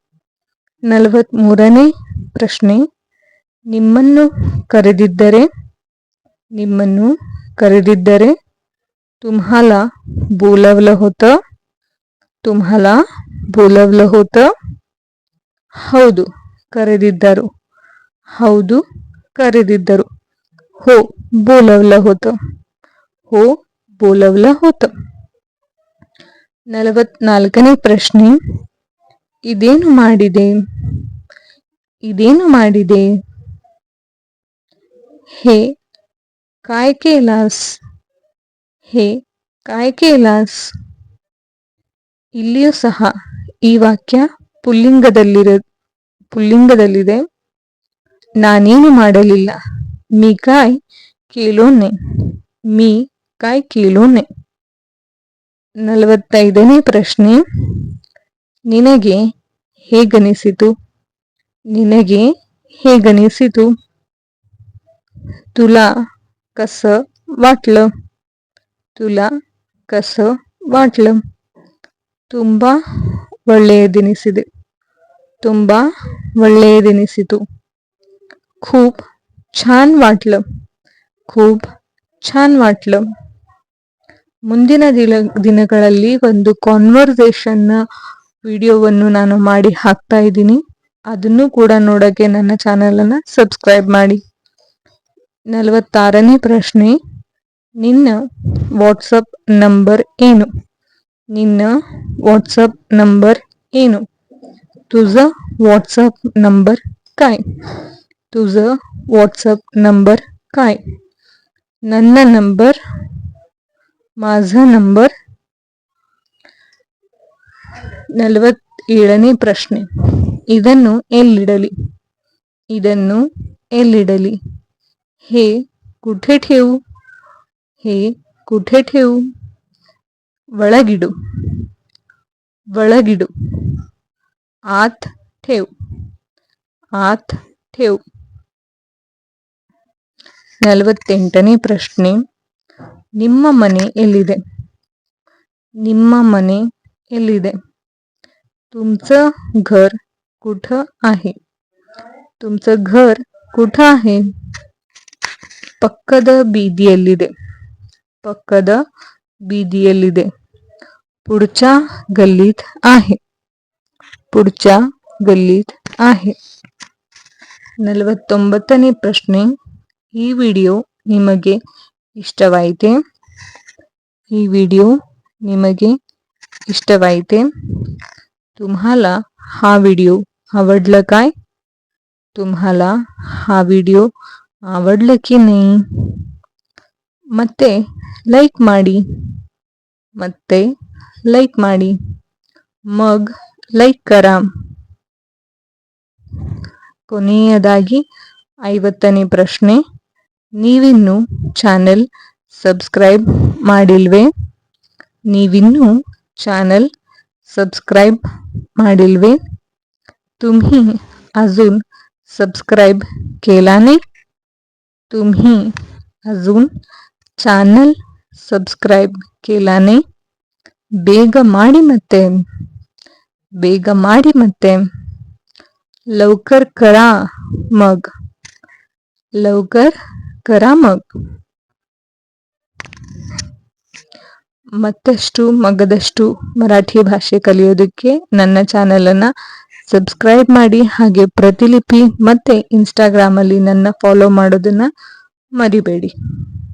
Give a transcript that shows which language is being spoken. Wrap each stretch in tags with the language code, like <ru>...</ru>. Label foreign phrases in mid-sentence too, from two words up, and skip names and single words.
<kn>43ನೇ ಪ್ರಶ್ನೆ. ನಿಮ್ಮನ್ನು ಕರೆದಿದ್ದರೆ. ನಿಮ್ಮನ್ನು ಕರೆದಿದ್ದರೆ.</kn> <mr>तुम्हाला बोलवलं होतं. तुम्हाला बोलवलं होतं.</mr> <kn>ಹೌದು ಕರೆದಿದ್ದರು. ಹೌದು ಕರೆದಿದ್ದರು.</kn> <mr>हो बोलवलं होतं. हो बोलवलं होतं.</mr> <kn>44ನೇ ಪ್ರಶ್ನೆ. ಇದೇನು ಮಾಡಿದೆ. ಇದೇನು ಮಾಡಿದೆ.</kn> <mr>हे काय केलास. हे काय केलास.</mr> <kn>ಇಲ್ಲಿಯೂ ಸಹ ಈ ವಾಕ್ಯ ಪುಲ್ಲಿಂಗದಲ್ಲಿದೆ. ನಾನೇನು ಮಾಡಲಿಲ್ಲ.</kn> <mr>मी काय केलो नाही. मी काय केलो नाही.</mr> <kn>45ನೇ ಪ್ರಶ್ನೆ. ನಿನಗೆ ಹೇಗನಿಸಿತು? ನಿನಗೆ ಹೇಗನಿಸಿತು?</kn> <mr>तुला कसं वाटलं? तुला कसं वाटलं?</mr> <kn>ತುಂಬಾ ಒಳ್ಳೆಯದೆನಿಸಿದೆ. ತುಂಬಾ ಒಳ್ಳೆಯದೆನಿಸಿತು.</kn> <mr>खूप छान वाटलं. खूप छान वाटलं.</mr> <kn>ಮುಂದಿನ ದಿನಗಳಲ್ಲಿ ಒಂದು ಕಾನ್ವರ್ಸೇಷನ್ನ ವಿಡಿಯೋವನ್ನು ನಾನು ಮಾಡಿ ಹಾಕ್ತಾ ಇದ್ದೀನಿ. ಅದನ್ನು ಕೂಡ ನೋಡೋಕ್ಕೆ ನನ್ನ ಚಾನಲನ್ನು ಸಬ್ಸ್ಕ್ರೈಬ್ ಮಾಡಿ. 46ನೇ ಪ್ರಶ್ನೆ. ನಿನ್ನ ವಾಟ್ಸಪ್ ನಂಬರ್ ಏನು? ನಿನ್ನ ವಾಟ್ಸಪ್ ನಂಬರ್ ಏನು?</kn> <mr>तुझं व्हॉट्सअप नंबर काय? तुझं व्हॉट्सअप नंबर काय?</mr> <kn>ನನ್ನ ನಂಬರ್, माझा ನಂಬರ್. 47ನೇ ಪ್ರಶ್ನೆ. ಇದನ್ನು ಎಲ್ಲಿಡಲಿ? ಇದನ್ನು ಎಲ್ಲಿಡಲಿ?</kn> <mr>हे कुठे ठेवू? हे कुठे ठेवू?</mr> <kn>ಒಳಗಿಡು. ಒಳಗಿಡು.</kn> <mr>आत ठेव. आत ठेव.</mr> <kn>48ನೇ ಪ್ರಶ್ನೆ. ನಿಮ್ಮ ಮನೆ ಎಲ್ಲಿದೆ? ನಿಮ್ಮ ಮನೆ ಎಲ್ಲಿದೆ?</kn> <mr>तुमचं घर कुठं आहे? तुमचं घर कुठं आहे?</mr> <kn>ಪಕ್ಕದ ಬೀದಿಯಲ್ಲಿದೆ. ಪಕ್ಕದ ಬೀದಿಯಲ್ಲಿದೆ.</kn> <mr>पुढच्या गल्लीत आहे. पुढच्या गल्लीत आहे.</mr> <kn>49ನೇ ಪ್ರಶ್ನೆ. ಈ ವಿಡಿಯೋ ನಿಮಗೆ ಇಷ್ಟವಾಯಿತೆ? ಈ ವಿಡಿಯೋ ನಿಮಗೆ ಇಷ್ಟವಾಯಿತೆ?</kn> <mr>तुम्हाला हा व्हिडिओ आवडला काय? तुम्हाला हा व्हिडिओ आवडला की नाही?</mr> <kn>ಮತ್ತೆ ಲೈಕ್ ಮಾಡಿ. ಮತ್ತೆ ಲೈಕ್ ಮಾಡಿ.</kn> <mr>मग ಲೈಕ್ करा.</mr> <kn>ಕೊನೆಯದಾಗಿ 50ನೇ ಪ್ರಶ್ನೆ. ನೀವಿನ್ನೂ ಚಾನೆಲ್ ಸಬ್ಸ್ಕ್ರೈಬ್ ಮಾಡಿಲ್ವೇ? ನೀವಿನ್ನೂ ಚಾನೆಲ್ सबस्क्राईब ಮಾಡಿಲ್ವೇ?</kn> <mr>तुम्ही अजून सबस्क्राईब केला नाही? तुम्ही अजून ಚಾನಲ್ सबस्क्राईब केला नाही?</mr> <kn>ಬೇಗ ಮಾಡಿ ಮತ್ತೆ. ಬೇಗ ಮಾಡಿ ಮತ್ತೆ.</kn> <mr>लवकर करा मग. लवकर करा मग.</mr> <kn>ಮತ್ತಷ್ಟು ಮಗದಷ್ಟು ಮರಾಠಿ ಭಾಷೆ ಕಲಿಯೋದಕ್ಕೆ ನನ್ನ ಚಾನಲನ್ನು ಸಬ್ಸ್ಕ್ರೈಬ್ ಮಾಡಿ. ಹಾಗೆ ಪ್ರತಿಲಿಪಿ ಮತ್ತು ಇನ್ಸ್ಟಾಗ್ರಾಮಲ್ಲಿ ನನ್ನ ಫಾಲೋ ಮಾಡೋದನ್ನು ಮರಿಬೇಡಿ.</kn>